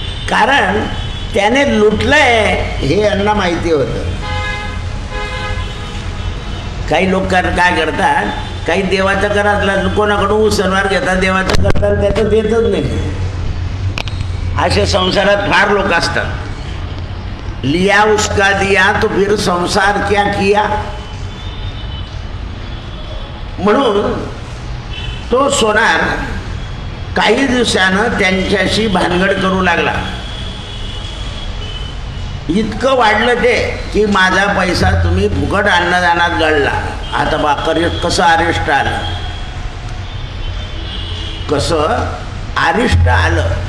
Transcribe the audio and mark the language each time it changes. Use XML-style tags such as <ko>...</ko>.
<mr>कारण त्याने लुटलंय हे यांना माहिती होतं. काही लोक काय करतात, काही देवाचं करायला कोणाकडून उसनवार घेतात, देवाचं करतात, त्याचं देतच नाही. असे संसारात फार लोक असतात.</mr> <hi>लिया उसका दिया तो फिर संसार क्या किया.</hi> <mr>म्हणून तो सोनार काही दिवसानं त्यांच्याशी भानगड करू लागला. इतकं वाढलं ते की माझा पैसा तुम्ही फुकट अन्नदानात घालला. आता बा कसं अरिष्ट आलं, कसं अरिष्ट आलं.</mr>